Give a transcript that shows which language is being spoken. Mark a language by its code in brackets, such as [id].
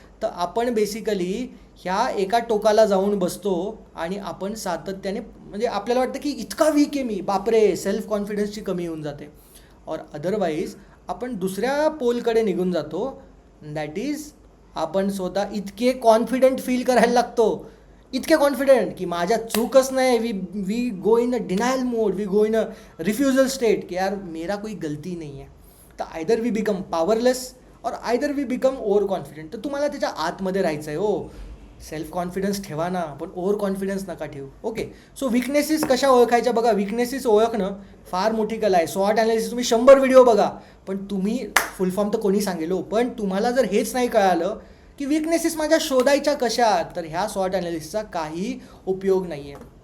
[mr] तर आपण बेसिकली ह्या एका टोकाला जाऊन बसतो आणि आपण सातत्याने म्हणजे आपल्याला वाटतं की इतका वीक आहे मी, बापरे, सेल्फ कॉन्फिडन्सची कमी होऊन जाते. और अदरवाईज आपण दुसऱ्या पोलकडे निघून जातो, दॅट इज आपण स्वतः इतके कॉन्फिडंट फील करायला लागतो, इतके कॉन्फिडंट की माझ्या चूकच नाही. [en] we go in a denial mode, we go in a refusal state [hi] की यार मेरा कोई गलती नहीं है. [en] तर either we become powerless और either we become over confident. [mr] तर तुम्हाला त्याच्या आतमध्ये राहायचं आहे. हो, सेल्फ कॉन्फिडन्स ठेवा ना, पण ओव्हर कॉन्फिडन्स नका ठेवू. ओके, सो विकनेसेस कशा ओळखायच्या? बघा, विकनेसेस ओळखणं फार मोठी कला आहे. स्वॉट ॲनालिसिस तुम्ही 100 व्हिडिओ बघा, पण तुम्ही फुल फॉर्म तर कोणी सांगेल हो, पण तुम्हाला जर हेच नाही कळालं की विकनेसेस माझ्या शोधायच्या कशा, तर ह्या स्वॉट ॲनालिसिसचा काही उपयोग नाही आहे.